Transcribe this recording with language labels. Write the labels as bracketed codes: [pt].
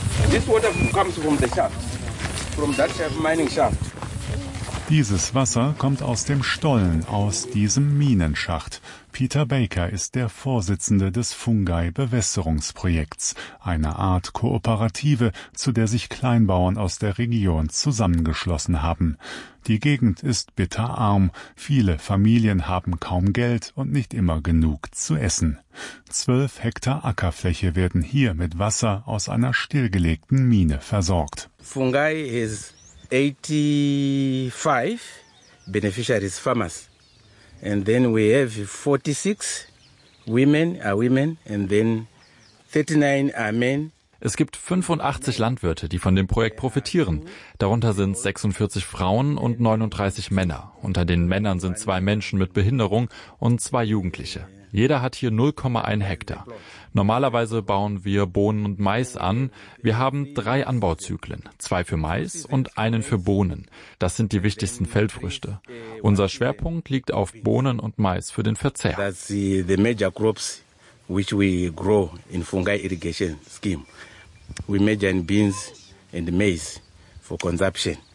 [en] This water comes from the shaft, from that mining shaft. [de] Dieses Wasser kommt aus dem Stollen, aus diesem Minenschacht. Peter Baker ist der Vorsitzende des Fungai-Bewässerungsprojekts, einer Art Kooperative, zu der sich Kleinbauern aus der Region zusammengeschlossen haben. Die Gegend ist bitterarm, viele Familien haben kaum Geld und nicht immer genug zu essen. 12 Hektar Ackerfläche werden hier mit Wasser aus einer stillgelegten Mine versorgt. [en] Fungai is 85 beneficiaries farmers. And then we have 46 women are women and then 39 are men. [de] Es gibt 85 Landwirte, die von dem Projekt profitieren. Darunter sind 46 Frauen und 39 Männer. Unter den Männern sind 2 Menschen mit Behinderung und 2 Jugendliche. Jeder hat hier 0,1 Hektar. Normalerweise bauen wir Bohnen und Mais an. Wir haben 3 Anbauzyklen, 2 für Mais und einen für Bohnen. Das sind die wichtigsten Feldfrüchte. Unser Schwerpunkt liegt auf Bohnen und Mais für den Verzehr. [en] That's the major crops which we grow in Fungai Irrigation Scheme. We major in beans and maize for consumption.